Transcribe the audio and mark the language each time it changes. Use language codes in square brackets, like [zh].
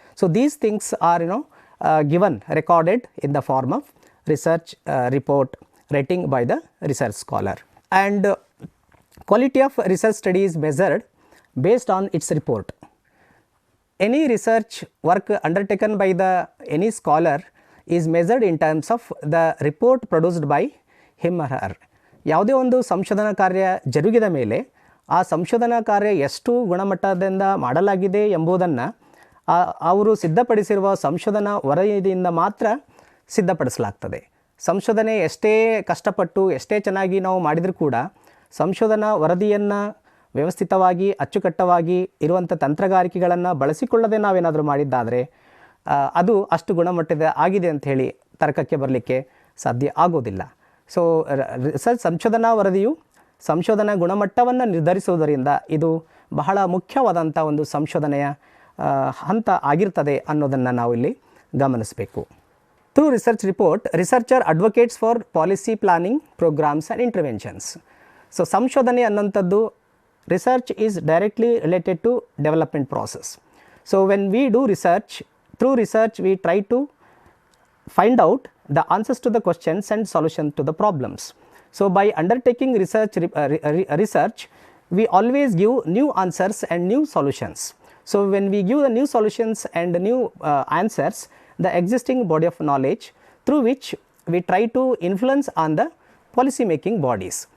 [en] So these things are given, recorded in the form of research report writing by the research scholar. And quality of research study is measured based on its report. Any research work undertaken by any scholar is measured in terms of the report produced by him or her. [kn] ಯಾವುದೇ ಒಂದು ಸಂಶೋಧನಾ ಕಾರ್ಯ ಜರುಗಿದ ಮೇಲೆ ಆ ಸಂಶೋಧನಾ ಕಾರ್ಯ ಎಷ್ಟು ಗುಣಮಟ್ಟದಿಂದ ಮಾಡಲಾಗಿದೆ ಎಂಬುದನ್ನು ಅವರು ಸಿದ್ಧಪಡಿಸಿರುವ ಸಂಶೋಧನಾ ವರದಿಯಿಂದ ಮಾತ್ರ ಸಿದ್ಧಪಡಿಸಲಾಗ್ತದೆ. ಸಂಶೋಧನೆ ಎಷ್ಟೇ ಕಷ್ಟಪಟ್ಟು ಎಷ್ಟೇ ಚೆನ್ನಾಗಿ ನಾವು ಮಾಡಿದರೂ ಕೂಡ ಸಂಶೋಧನಾ ವರದಿಯನ್ನು ವ್ಯವಸ್ಥಿತವಾಗಿ ಅಚ್ಚುಕಟ್ಟವಾಗಿ ಇರುವಂಥ ತಂತ್ರಗಾರಿಕೆಗಳನ್ನು ಬಳಸಿಕೊಳ್ಳದೆ ನಾವೇನಾದರೂ ಮಾಡಿದ್ದಾದರೆ ಅದು ಅಷ್ಟು ಗುಣಮಟ್ಟದ ಆಗಿದೆ ಅಂತ ಹೇಳಿ ತರ್ಕಕ್ಕೆ ಬರಲಿಕ್ಕೆ ಸಾಧ್ಯ ಆಗೋದಿಲ್ಲ. ಸೊ ರಿಸರ್ಚ್ ಸಂಶೋಧನಾ ವರದಿಯು ಸಂಶೋಧನಾ ಗುಣಮಟ್ಟವನ್ನು ನಿರ್ಧರಿಸುವುದರಿಂದ ಇದು ಬಹಳ ಮುಖ್ಯವಾದಂಥ ಒಂದು ಸಂಶೋಧನೆಯ ಹಂತ ಆಗಿರ್ತದೆ ಅನ್ನೋದನ್ನು ನಾವು ಇಲ್ಲಿ ಗಮನಿಸಬೇಕು. [en] Through research report, researcher advocates for policy planning programs and interventions. So [kn] ಸಂಶೋಧನೆ ಅನ್ನೋಂಥದ್ದು [en] Research is directly related to development process. So when we do research, through research we try to find out the answers to the questions and solutions to the problems. So by undertaking research, we always give new answers and new solutions. So when we give the new solutions and the new answers, the existing body of knowledge through which we try to influence on the policy making bodies.